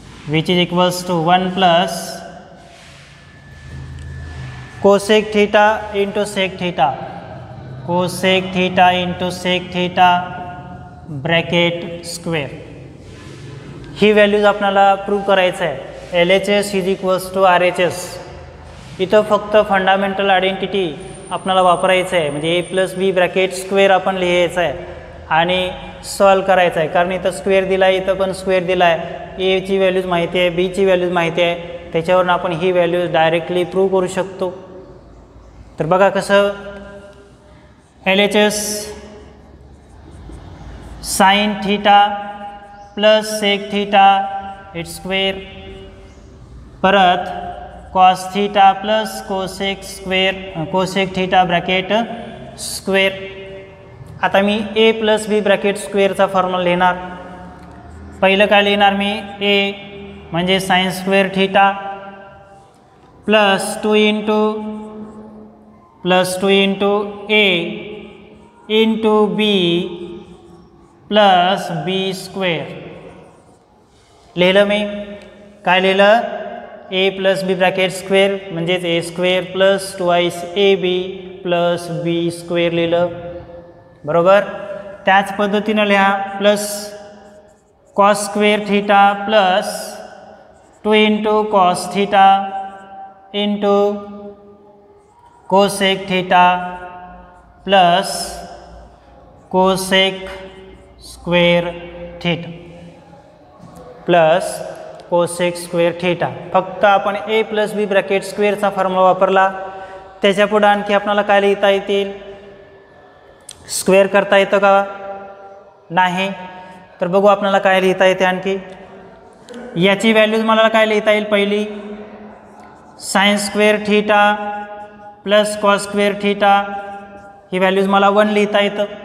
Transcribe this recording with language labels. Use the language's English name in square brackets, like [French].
[English] Which is equals to 1 plus cosec theta into sec theta, cosec theta into sec theta bracket square. [Marathi] He values आपल्याला prove करायचं आहे. [English] LHS is equals to RHS. [Marathi] इथं फक्त fundamental identity आपल्याला वापरायचं आहे, म्हणजे ए प्लस बी bracket square आपण लिहायचं आहे आणि सॉल्व करायचं आहे. कारण इथं स्क्वेअर दिला आहे, इथं पण स्क्वेअर दिला आहे. एची व्हॅल्यूज माहिती आहे, बीची व्हॅल्यूज माहिती आहे, त्याच्यावरून आपण ही व्हॅल्यूज डायरेक्टली प्रूव्ह करू शकतो. तर बघा कसं, LHS sine theta plus sec theta it's square, परत cos theta plus cosec square, cosec theta bracket square. आता मी ए प्लस बी ब्रॅकेट स्क्वेअरचा फॉर्म्युला लिहिणार. पहिलं काय लिहिणार मी, ए म्हणजे sine square theta plus 2 into ए इंटू बी प्लस बी स्क्वेअर. लिहिलं मी. काय लिहिलं, ए प्लस बी ब्रॅकेट स्क्वेअर म्हणजेच ए square plus 2 A B plus B square लिहिलं. बरोबर. त्याच पद्धतीनं लिहा, plus cos square theta plus 2 into cos theta into cosec theta plus cosec square theta plus cosec square theta. फक्त आपण ए प्लस बी ब्रॅकेट स्क्वेअरचा फॉर्म्युला वापरला. त्याच्या पुढे आणखी आपल्याला काय लिहिता येतील, स्क्वेअर करता येतं का, नाही. तर बघू आपल्याला काय लिहिता येते आणखी. याची व्हॅल्यूज मला काय लिहिता येईल, पहिली sine square theta plus cos square theta, ही व्हॅल्यूज मला 1 लिहिता येतं.